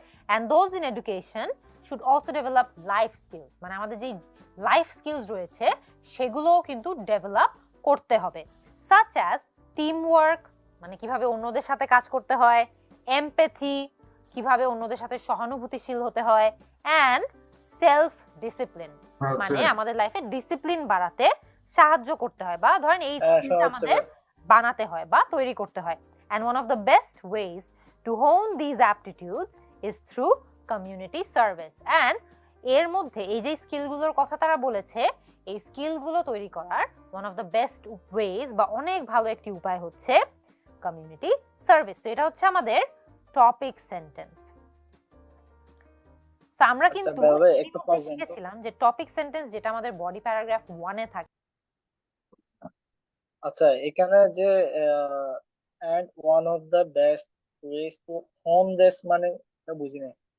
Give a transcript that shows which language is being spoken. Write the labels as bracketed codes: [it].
[en] and those in education should also develop life skills, [bn] মানে আমাদের যেই লাইফ স্কিলস রয়েছে সেগুলোও কিন্তু ডেভেলপ করতে হবে, সাচ অ্যাজ টিম ওয়ার্ক, মানে কিভাবে অন্যদের সাথে কাজ করতে হয়, এমপ্যাথি, কিভাবে অন্যদের সাথে সহানুভূতিশীল হতে হয়, অ্যান্ড সেলফ ডিসিপ্লিন, মানে আমাদের লাইফে ডিসিপ্লিন বাড়াতে সাহায্য করতে হয় বা ধরেন এই স্কিলটা আমাদের বানাতে হয় বা তৈরি করতে হয়। [en] and one of the best ways to hone these aptitudes is through community service। [bn] and এর মধ্যে এই যে স্কিলগুলোর কথা তারা বলেছে, এই স্কিলগুলো তৈরি করার [en] one of the best ways [bn] বা অনেক ভালো একটি উপায় হচ্ছে কমিউনিটি সার্ভিস। তো এটা হচ্ছে আমাদের টপিক সেন্টেন্স। সো আমরা কিন্তু শিখেছিলাম যে টপিক সেন্টেন্স যেটা আমাদের বডি প্যারাগ্রাফ 1 এ থাকে। আচ্ছা, এখানে যে [en] and one of the best ways to hone this [bn] মানে এটা বুঝি না।